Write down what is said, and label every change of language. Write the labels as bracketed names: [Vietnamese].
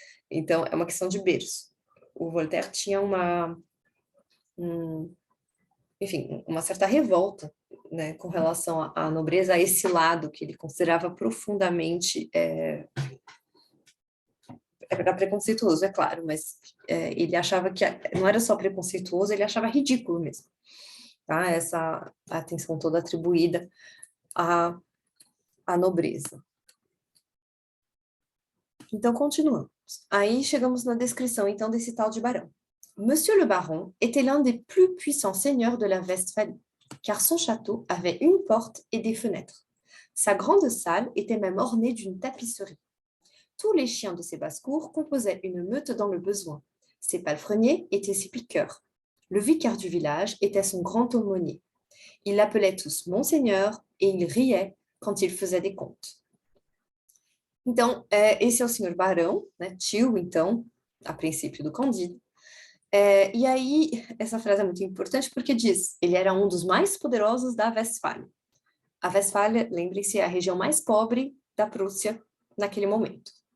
[Portuguese] Então, é uma questão de berço. O Voltaire tinha enfim, uma certa revolta, né, com relação à nobreza, a esse lado que ele considerava profundamente era preconceituoso, é claro, mas ele achava que não era só preconceituoso, ele achava ridículo mesmo, tá? Essa atenção toda atribuída à nobreza. Então, continuamos. Aí chegamos na descrição, então, desse tal de barão. [French] Monsieur le baron était l'un des plus puissants seigneurs de la Westphalie, car son château avait une porte et des fenêtres. Sa grande salle était même ornée d'une tapisserie. Tous les chiens de ses basses-cours composaient une meute dans le besoin. Ses palefreniers étaient ses piqueurs. Le vicaire du village était son grand aumônier. Il l'appelait tous Monseigneur et il riait quand il faisait des comptes. [Portuguese] Então, esse é o senhor Barão, né, tio, então, a princípio do Candide. E aí, essa frase é muito importante porque diz, ele era um dos mais poderosos da Westfália. A Westfália, lembrem-se, é a região mais pobre da Prússia naquele momento.